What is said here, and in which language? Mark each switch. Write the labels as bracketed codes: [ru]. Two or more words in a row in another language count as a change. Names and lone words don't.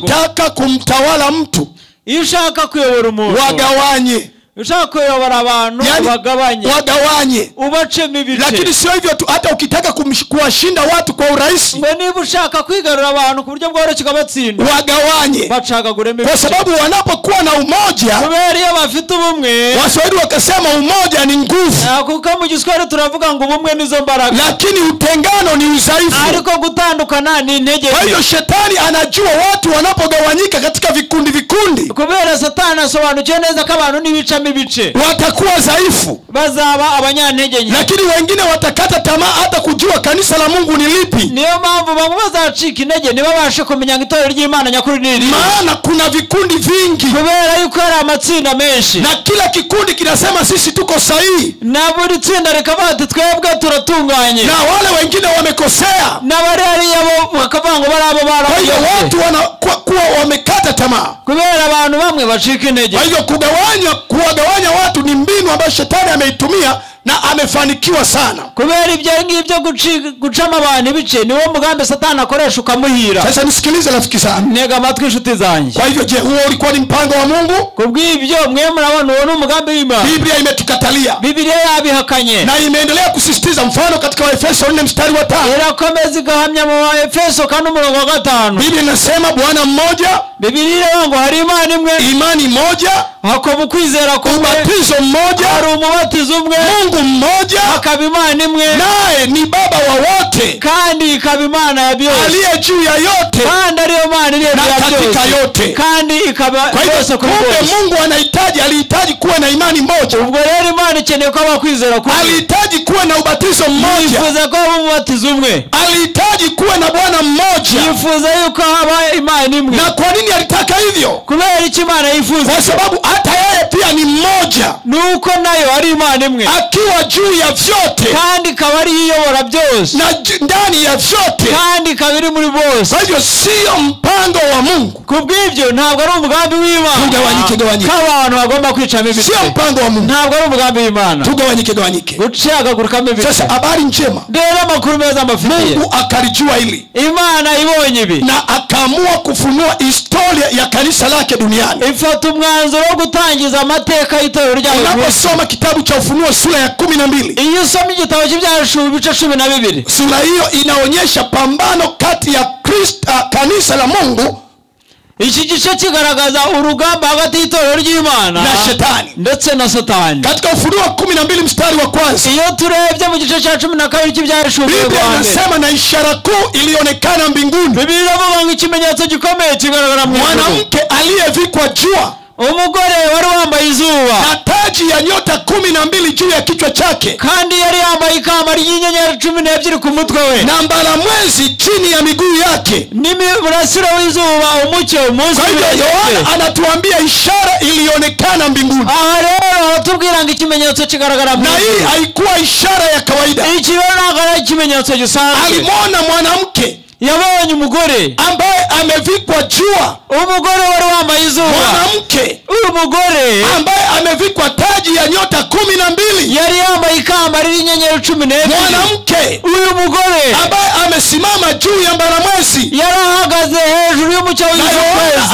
[sw] ukitaka kumtawala mtu [rw] iyo ushaka kuyobora umuntu [sw] wagawanye. [rw] ushaka kuyobora abantu [sw] wagawanye, [rw] ubacemo ibice. [sw] lakini sio hivyo tu, hata ukitaka kuwashinda watu kwa urahisi, [rw] ngo niba ushaka kwigarura abantu ku buryo bworoshye ukabatsinda, [sw] wagawanye. [rw] bacagaguremo [sw] Kwa [rw] ibice. [sw] sababu wanapokuwa na umoja, [rw] kubera iyo bafite ubumwe, [sw] Waswahili wakasema umoja ni nguvu, [rw] kuko mu Giswahili turavuga ngo ubumwe nizo mbaraga, [sw] lakini utengano ni udhaifu. [rw] ariko gutandukana ni intege. [sw] Kwa hiyo shetani anajua watu wanapogawanyika katika vikundi, [rw] kubera Satani asobanukiwe neza ko abantu nibicamo ibice [sw] watakuwa dhaifu, [rw] bazaba abanyantege nke, [sw] lakini wengine watakata tamaa hata kujua kanisa la Mungu ni lipi. [rw] niyo mpamvu bamwe bazacika intege ntibabashe kumenya ngo itorero ry'Imana nyakuri ni iri. [sw] Maana kuna vikundi vingi, [rw] kubera yuko hari amatsinda menshi, [sw] na kila kikundi kinasema sisi tuko sahihi, [rw] na buri tsinda rikavuga ati twebwe turatunganye, [sw] na wale wengine wamekosea, [rw] na bari hariya bo bakavuga ngo bari abo [sw] Kwa hiyo [rw] barakoze. [sw] watu wanakuwa wamekata tamaa. [rw] kubera abantu bamwe bacika intege. [sw] Kwa hiyo kuwagawanya watu ni mbinu ambayo shetani ameitumia na amefanikiwa sana. [rw] kubera ibyo ngibyo gucama abantu ibice niwo mugambi Satani akoresha ukamuhira. [sw] Sasa nisikilize rafiki zangu, [rw] ntega amatwi inshuti zanjye. [sw] kwa hivyo je, huo ulikuwa ni mpango wa Mungu? [rw] kubw'ibyo mwe murabona uwo ni umugambi w'Imana. [sw] Biblia imetukatalia, [rw] Biblia yabihakanye [sw] na imeendelea kusisitiza. Mfano katika Waefeso 4 mstari wa 5, [rw] irakomeza igahamya mu Efeso 4:5. [sw] Biblia inasema Bwana mmoja, [rw] Biblia iravuga ngo hari Imana imwe, [sw] imani moja, [rw] hakaba ukwizera kumwe, [sw] ubatizo mmoja, [rw] hari umubatizo umwe, [sw] Mungu mmoja, [rw] hakaba Imana imwe, [sw] naye ni Baba wa wote, [rw] kandi ikaba Imana ya byose, [sw] aliye juu ya yote [rw] kandi ariyo Mana iri na hejuru ya byose, [sw] katika yote. [rw] kandi ikaba [sw] Kwa [rw] yose [sw] hivyo [rw] kuri [sw] kumbe [rw] bose. [sw] Mungu alihitaji kuwa na imani moja. [rw] Ubwo rero Imana ikeneye ko abakwizera kumwe. [sw] Alihitaji kuwa na ubatizo mmoja. [rw] Yifuza ko haba umubatizo umwe. [sw] Alihitaji kuwa na Bwana mmoja. [rw] Yifuza yuko haba Imana imwe. [sw] Na kwa nini alitaka hivyo? [rw] Kubera iki Imana yifuza? [sw] Kwa sababu hata yeye pia ni mmoja, [rw] Nuko nayo ari Imana imwe, [sw] akiwa juu ya vyote [rw] kandi ikaba ari iyobora byose, [sw] na ndani ya vyote, [rw] kandi ikaba iri muri bose. [sw] Kwa hivyo sio mpango wa Mungu. [rw] Kubw'ibyo ntabwo ari umugambi w'Imana. [sw] Tugawanyike. [rw] Abantu bagomba kwicamo ibitwe. [sw] Sio mpango wa Mungu. [rw] Ntabwo ari umugambi w'Imana. [sw] Tugawanyike. [rw] Gucagagurukamo ibitwe. [sw] Sasa habari njema, [rw] rero amakuru meza amafitiye. [sw] Mungu akalijua hili. [rw] Imana ibonye ibi [sw] na akaamua kufunua historia ya kanisa lake duniani. [rw] Ifata umwanzuro wo gutangiza amateka y'itorero ryayo. [sw] Unaposoma kitabu cha Ufunuo sura ya 12, [rw] iyo usoma igitabo cy'Ibyahishuriwe ibice 12, [sw] sura hiyo inaonyesha pambano kati ya kanisa la Mungu, [rw] iki gice kigaragaza urugamba hagati y'itorero ry'Imana [sw] na shetani, [rw] ndetse na Satani. [sw] Katika Ufunuo 12 mstari wa kwanza, [rw] iyo turebye mu gice cya 12 cy'Ibyahishuriwe, [sw] Biblia inasema na ishara kuu ilionekana mbinguni. [rw] Biblia inavuga ngo ikimenyetso gikomeye kigaragara mu ijuru. [sw] Mwanamke aliyevikwa jua, [rw] umugore wari wambaye izuba, [sw] na taji ya nyota 12 juu ya kichwa chake, [rw] kandi yari yambaye ikamba ry'inyenyeri 12 ku mutwe we, [sw] na mbalamwezi chini ya miguu yake, [rw] n'umurasiro w'izuba umucyo umunsi. [sw] Kwa hivyo Yohana anatuambia ishara ilionekana mbinguni. [rw] Aha rero batubwira ngo ikimenyetso kigaragara mu ijuru. [sw] Na hii haikuwa ishara ya kawaida. [rw] Iki ntabwo ari ikimenyetso gisanzwe. [sw] Alimwona mwanamke, [rw] yabonye umugore [sw] ambaye amevikwa jua, [rw] umugore wari wambaye izuba, [sw] mwanamke [rw] uyu mugore [sw] ambaye amevikwa taji ya nyota 12, [rw] yari yambaye ikamba ry'inyenyeri 12, [sw] mwanamke [rw] uyu mugore [sw] ambaye amesimama juu ya mbalamwezi, [rw] yari ahagaze hejuru y'umucyo w'ukwezi.